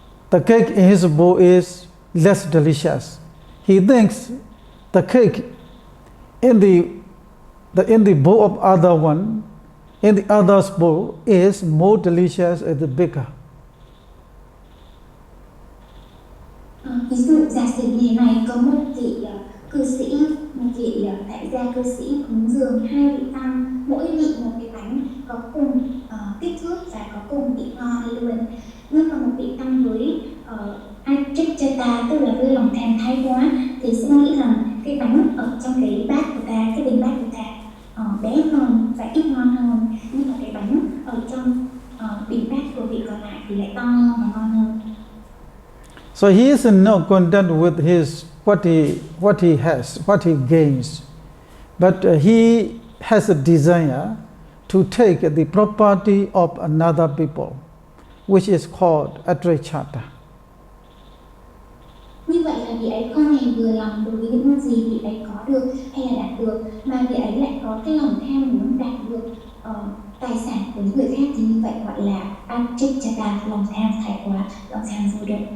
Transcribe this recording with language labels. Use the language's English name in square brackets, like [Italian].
[English] The cake in his bowl is less delicious. He thinks the cake in the bowl of other one, in the other's bowl, is more delicious and bigger. [Vietnamese] Ví dụ giả sử như thế này, có một vị cư sĩ, một vị tại gia cư sĩ cúng dường hai vị tăng, mỗi vị một cái bánh có cùng kích thước và có cùng vị ngon luôn. Nhưng mà một vị tăng với Atrayachata, tức là với lòng tham thái quá, thì sẽ nghĩ rằng cái bánh ở trong cái bát của ta, cái bình bát của ta bé hơn và ít ngon hơn, nhưng mà cái bánh ở trong bình bát của vị còn lại thì lại to hơn và ngon hơn. [English] So he is not content with what he has, what he gains, but he has a desire to take the property of another people, which is called atrayachata. [Vietnamese] Như vậy là vị ấy không hề vừa lòng đối với những gì vị ấy có được hay là đạt được, mà vị ấy lại có cái lòng tham muốn đạt được tài sản của những người khác, thì như vậy gọi là atrayachata, lòng tham thái quá, lòng tham vô độ.